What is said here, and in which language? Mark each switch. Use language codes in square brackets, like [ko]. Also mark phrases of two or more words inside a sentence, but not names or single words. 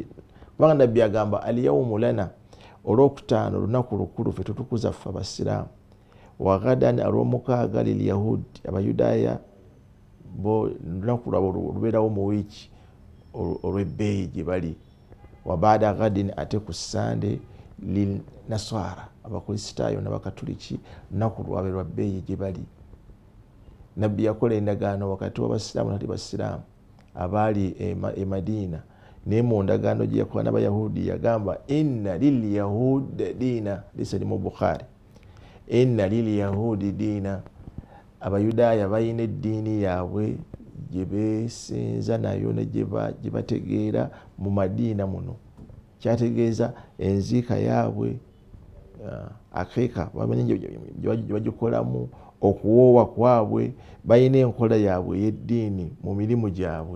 [lg] Kubanga Nabbi agamba [ar] اليوم لنا, [lg] olwokutaano lunaku lukulu ffe tutukuza ffe abasiraamu, [ar] وغدا [lg] alw'omukaaga [ar] لليهود [lg] Abayudaaya bo lunaku lwabwe lubeerawo mu wiiki olw'ebbeeyi gye bali, [ar] وبعد غد [lg] ate ku Sunday [ar] للنصارى [lg] abakristaayo n'abakatuliki lunaku lwabwe lwa bbeeyi gye bali. Nabbi yakola endagaano wakati w'abasiraamu n'atali basiraamu abaali e Madiina, naye mu ndagaano gye yakola n'Abayahudi yagamba [ar] إن لليهود دينا, [lg] lisa mu Bukhari, [ar] إن لليهود دينا, [lg] Abayudaaya balina eddiini yaabwe gye beesinza nayo ne gye bategeera mu Madiina muno. Kyategeeza enziika yaabwe akeeka bamanyi gye bagikolamu, okuwoowa kwabwe balina enkola yaabwe ey'eddiini mu mirimu gyabwe.